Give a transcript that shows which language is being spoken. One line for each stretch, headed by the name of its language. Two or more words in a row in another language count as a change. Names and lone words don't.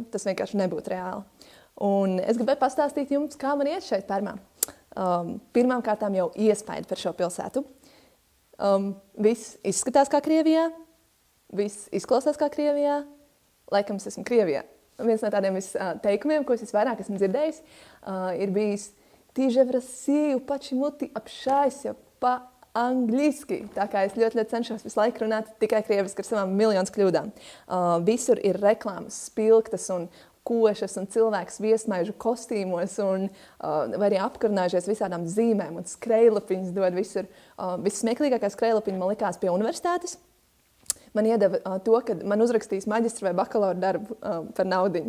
Latvian: Tas vienkārši nebūtu reāli. Un es gribēju pastāstīt jums, kā man iet šeit Permā. Pirmām kārtām jau iespaidi par šo pilsētu. Viss izskatās kā Krievijā, viss izklausās kā Krievijā. Laikam es esmu Krievijā. Viens no tādiem teikumiem, ko es visvairāk esmu dzirdējis, ir bijis
Russian: «Ты же в Россию, почему ты общаешься по-английски?»
Latvian: Tā kā es ļoti cenšos visu laiku runāt tikai krieviski ar savām miljonus kļūdām. Visur ir reklāmas, spilgtas un košas un cilvēks viesmaižu kostīmos un vai arī apkarnājušies visādām zīmēm un skrejlapiņas dod visur. Vissmieklīgākā skrejlapiņa man likās pie universitātes. Man iedeva to, ka man uzrakstīs maģistra vai bakalaura darbu par naudiņu.